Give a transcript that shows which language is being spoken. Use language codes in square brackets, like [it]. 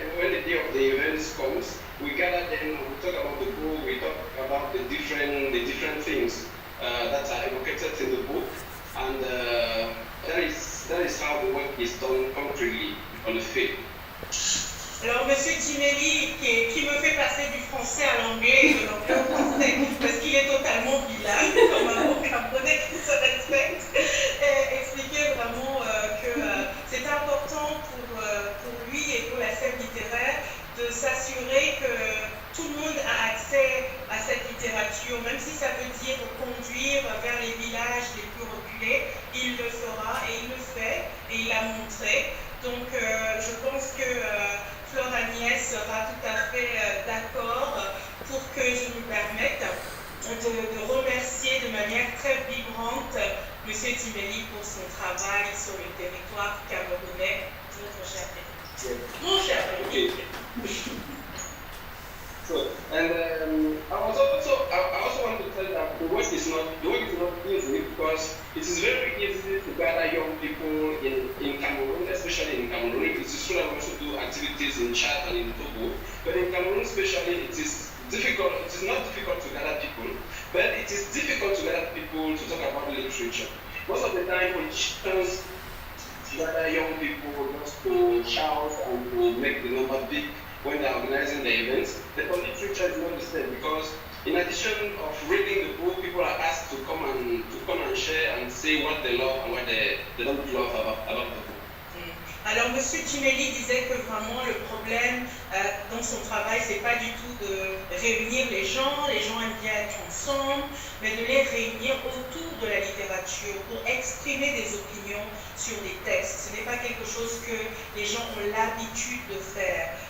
[en] the day of the event comes, we gather them, we talk about the book, we talk about the different things that are evocated in the book, and that is how the work is done concretely on the field. [fr] Alors, Monsieur Jimeli, qui me fait passer du français à l'anglais et de l'anglais au français, parce qu'il est totalement bilingue, comme un bon Camerounais qui se respecte, et expliquer vraiment que c'est important pour lui et pour la scène littéraire de s'assurer que tout le monde a accès à cette littérature, même si ça veut dire conduire vers les villages les plus reculés, il le fera et il le fait et il l'a montré. Donc, je pense que Flore Agnès sera tout à fait d'accord pour que je me permette de remercier de manière très vibrante M. Jimeli pour son travail sur le territoire camerounais, notre cher pays. Mon cher pays. [en] So, and I also want to tell you that the work is not easy, because it is very easy to gather young people in Cameroon, especially in Cameroon. It is true that we also do activities in Chad and in Togo, but in Cameroon especially, it is difficult. It is not difficult to gather people, but it is difficult to gather people to talk about literature. Most of the time, politicians gather young people just to shout and to make the number big when they're organizing the events. The literature is not the same, because in addition of reading the book, people are asked to come and share and say what they love and what they don't love about the book. [fr] Alors, M. Jimeli disait que vraiment le problème dans son travail, c'est pas du tout de réunir les gens aiment bien être ensemble, mais de les réunir autour de la littérature pour exprimer des opinions sur des textes. Ce n'est pas quelque chose que les gens ont l'habitude de faire.